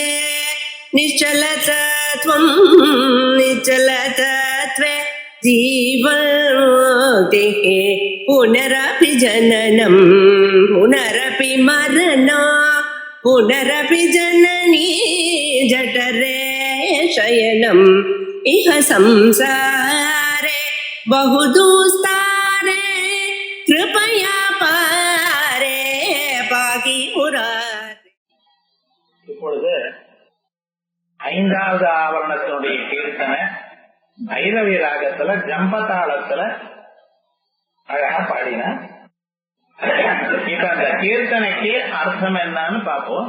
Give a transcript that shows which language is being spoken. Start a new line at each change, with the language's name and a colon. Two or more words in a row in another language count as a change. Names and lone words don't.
Sanskrit: निश्चलतत्वं निश्चलतत्वे जीवन्मुक्तिः पुनरपि जननं पुनरपि मरणं पुनरपि जननी जठरे शयनम् इह संसारे बहुदुस्तारे कृपया पारे पाहि मुरारे.
Tamil: இப்பொழுது ஐந்தாவது ஆவரணத்தினுடைய கீர்த்தனை பைரவி ராகத்துல ஜம்பதாளத்துல அழகா பாடின. இப்ப அந்த கீர்த்தனைக்கு அர்த்தம் என்னன்னு பார்ப்போம்.